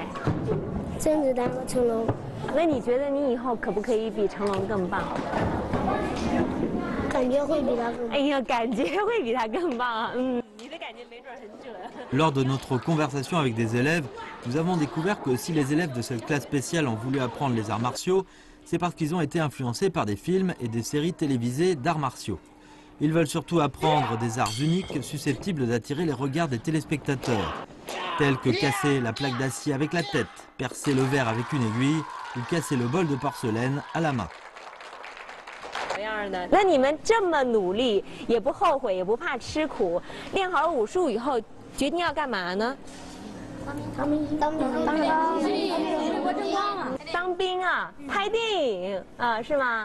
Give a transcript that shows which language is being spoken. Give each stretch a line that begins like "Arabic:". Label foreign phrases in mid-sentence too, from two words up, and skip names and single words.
Chinese: 甄子丹和成龙。那你觉得你以后可不可以比成龙更棒？感觉会比他更棒。哎呀，感觉会比他更棒啊！你的感觉没准很准。
French: Lors de notre conversation avec des élèves, nous avons découvert que si les élèves de cette classe spéciale ont voulu apprendre les arts martiaux, c'est parce qu'ils ont été influencés par des films et des séries télévisées d'arts martiaux. Ils veulent surtout apprendre des arts uniques susceptibles d'attirer les regards des téléspectateurs, tels que casser la plaque d'acier avec la tête, percer le verre avec une aiguille ou casser le bol de porcelaine à la main.
Chinese: 那你们这么努力，也不后悔，也不怕吃苦，练好了武术以后，决定要干嘛呢？当兵啊，拍电影啊，是吗？